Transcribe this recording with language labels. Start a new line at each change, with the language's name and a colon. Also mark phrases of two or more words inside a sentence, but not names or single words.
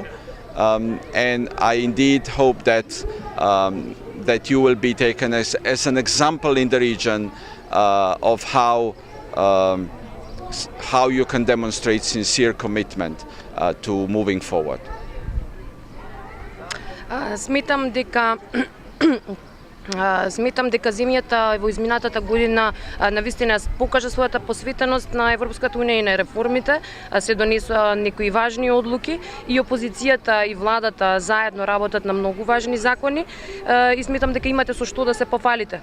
English: And I indeed hope that you will be taken as an example in the region of how you can demonstrate sincere commitment to moving forward.
Macedonian: Сметам дека земјата во изминатата година навистина покажа својата посветеност на Европската унија и на реформите, се донесоа некои важни одлуки и опозицијата и владата заедно работат на многу важни закони и сметам дека имате со што да се пофалите.